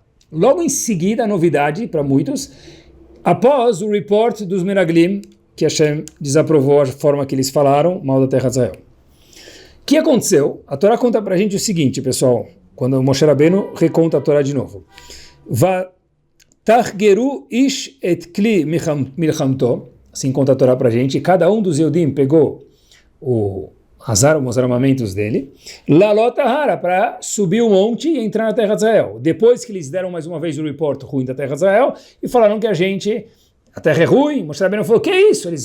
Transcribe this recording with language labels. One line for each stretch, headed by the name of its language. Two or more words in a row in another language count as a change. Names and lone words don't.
Portuguese: Logo em seguida, a novidade para muitos, após o report dos Meraglim, que Hashem desaprovou a forma que eles falaram mal da terra de Israel. O que aconteceu? A Torá conta para a gente o seguinte, pessoal, quando o Moshe Rabbeinu reconta a Torá de novo.
Hebrew: ותחגרו איש את כלי מלחמתו,
Portuguese: assim conta a Torá para a gente, cada um dos Yehudim pegou os armamentos dele, lalotahara, para subir o monte e entrar na terra de Israel. Depois que eles deram mais uma vez o report ruim da terra de Israel, e falaram que a terra é ruim, Moshe Rabbeinu falou, que é isso?